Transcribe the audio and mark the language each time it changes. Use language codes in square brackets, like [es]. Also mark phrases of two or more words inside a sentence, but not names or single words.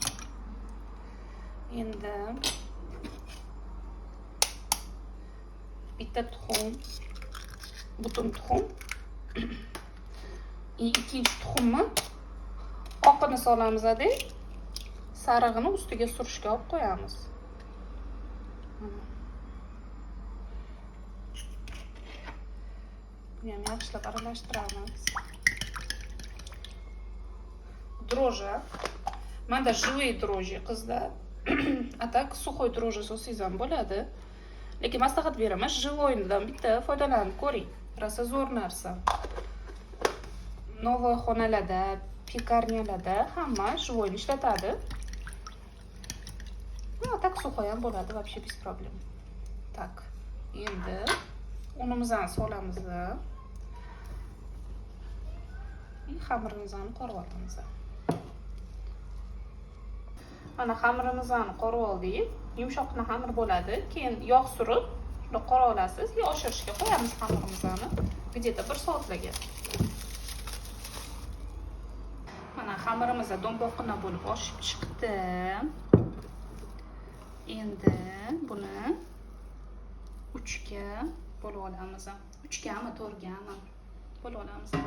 [uz] Endi bitta tuxum, butun tuxum, ikkinchi tuxumni oqini solamiz, sarig'ini ustiga surishga olib qo'yamiz. Buni ham yaxshilab aralashtiramiz. Дрожжи. Manda [ru] живые дрожжи [uz] qizlar. [ru] А так сухой дрожжи [uz] solsangiz ham bo'ladi. Lekin maslahat beraman, живойdan bitta foydalanib ko'ring. Rosa zo'r narsa. Новый xonalarda, pekarnyalarda hamma живойni ishlatadi. [ru] А так сухой [uz] ham bo'ladi, [ru] вообще без проблем. [uz] Tak. Endi unimizni solamiz. Xamirimizni qorib olamiz. Mana xamirimizni qorib oldik. Yumshoqqina xamir bo'ladi. Keyin yog' surib, shuni qora olasiz, oshirishga qo'yamiz xamirimizni. Где-то 1 soatlarga. Mana xamirimiz do'mboqqina bo'lib oshib chiqdi. Endi buni 3ga bo'lib olamiz. 3gami, 4gami bo'lib olamiz.